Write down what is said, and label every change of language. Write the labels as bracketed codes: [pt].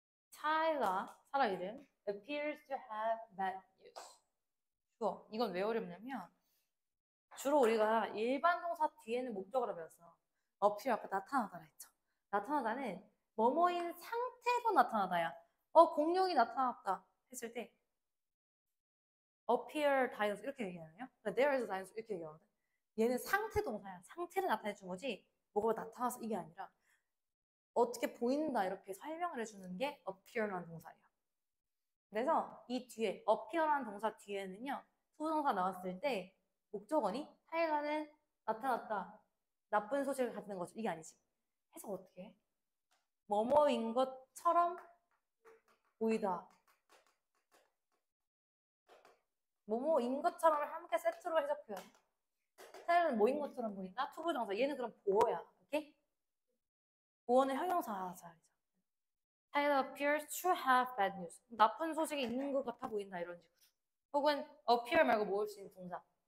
[ko] 사라 이름 [en] appears to have bad news. [ko] 주어. 이건 왜 어렵냐면 주로 우리가 일반 동사 뒤에는 목적어로 배웠어. appear 아까 나타나다라 했죠. 나타나다는 뭐뭐인 상태로 나타나다야. 공룡이 나타났다 했을 때 appear dinosaur 이렇게 얘기하나요? [en] there is a dinosaur [ko] 이렇게 얘기하거든. 얘는 상태 동사야. 상태를 나타내 준 거지 뭐가 나타나서 이게 아니라 어떻게 보인다 이렇게 설명을 해주는 게 appear라는 동사예요. 그래서 이 뒤에 appear라는 동사 뒤에는요. 수동사 나왔을 때 목적어니 하여간은 나타났다. 나쁜 소식을 가지는 거죠. 이게 아니지. 해석 어떻게 해? 뭐뭐인 것처럼 보이다. 뭐뭐인 것처럼을 함께 세트로 해석해요. 타일은 뭐인 것처럼 보인다? 투부정사. 얘는 그럼 보어야. 오케이? 보어는 형용사 자리죠. [en] Tyler appears to have bad news. [ko] 나쁜 소식이 있는 것 같아 보인다 이런 식으로. 혹은 appear 말고 모을 수 있는 동사.